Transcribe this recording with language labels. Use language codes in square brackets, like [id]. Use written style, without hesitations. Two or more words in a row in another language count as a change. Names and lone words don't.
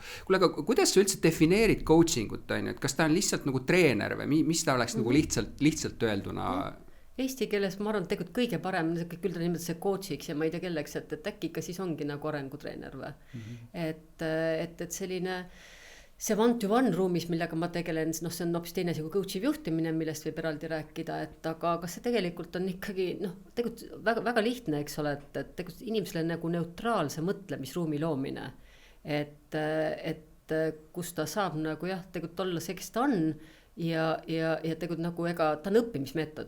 [et] Kuule, aga kuidas sa üldse defineerid coaching ut, on ju, et kas ta on lihtsalt nagu treener või mis ta oleks nagu lihtsalt öelduna? Eesti keeles ma arvan, et tegelikult kõige parem, küll ta nimelt see coachiks ja ma ei tea kelleks, et äkki ikka siis ongi nagu arengutreener või. Et selline see [en] one-to-one [et] ruumis, millega ma tegelen, noh, see on hoopis teine kui coachiv juhtimine, millest võib eraldi rääkida, et aga see tegelikult on ikkagi, noh, tegelikult väga, väga lihtne, eks ole, et tegelikult inimesele nagu neutraalse mõtlemisruumi loomine, et kus ta saab nagu jah, tegelikult olla see, kes ta on ja tegelikult nagu ta on õppimismeetod.